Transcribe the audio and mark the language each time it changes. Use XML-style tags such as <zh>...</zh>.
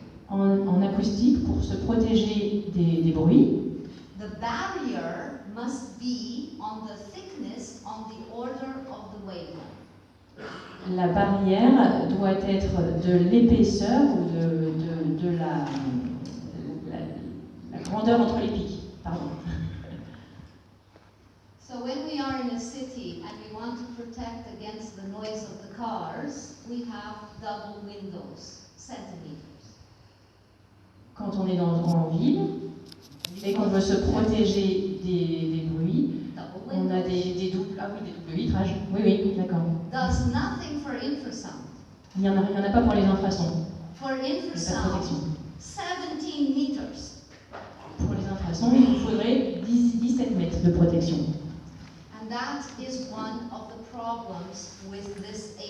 <fr>en acoustique, pour se protéger des bruits,</fr> <en>the barrier must be on the thickness, on the order of the wavelength.</en> <fr>La barrière doit être de l'épaisseur ou de la grandeur entre les pics. Pardon.</fr> <en>So when we are in a city and we want to protect against the noise of the cars, we have double windows, centimeters.</en> <fr>Quand on est en ville et qu'on veut se protéger des bruits, on a des doubles vitrages. Oui, d'accord.</fr> <en>Does nothing for infrasound.</en> <fr>Il y en a pas pour les infrasons.</fr> <en>For infrasound, 17 meters.</en> <fr>Pour les infrasons, il vous faudrait 17 mètres de protection.</fr> <en>And that is one of the problems with this</en>